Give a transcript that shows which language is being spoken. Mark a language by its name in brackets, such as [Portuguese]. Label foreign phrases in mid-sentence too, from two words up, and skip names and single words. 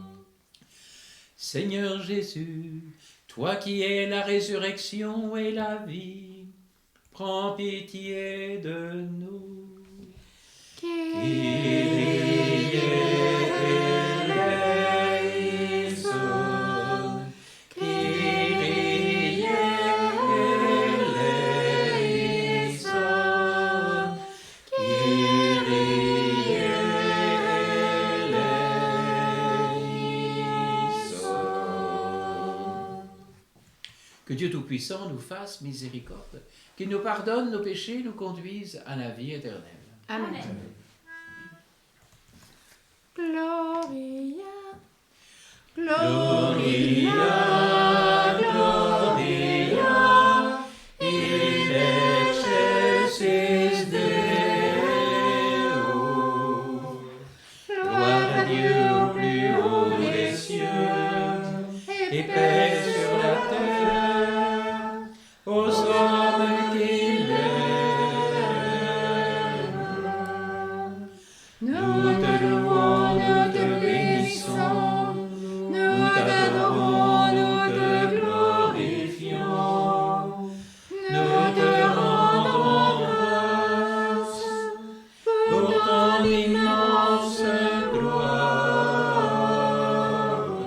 [French] Seigneur Jésus, toi qui es la résurrection et la vie, prends pitié de nous. [Greek] Κύριε ἐλέησον, Κύριε ἐλέησον, Κύριε ἐλέησον. Que Dieu Tout-Puissant nous fasse miséricorde, qu'il nous pardonne nos péchés, nous conduise à la vie éternelle. Amen. Gloria, [Latin] Gloria, Gloria, in excelsis Deo. [French] Gloire à Dieu au plus haut des cieux, et paix sur la terre, aux hommes qu'il aime. Nous te louons, nous te bénissons, nous t'adorons, nous te glorifions, nous te rendons grâce pour ton immense gloire.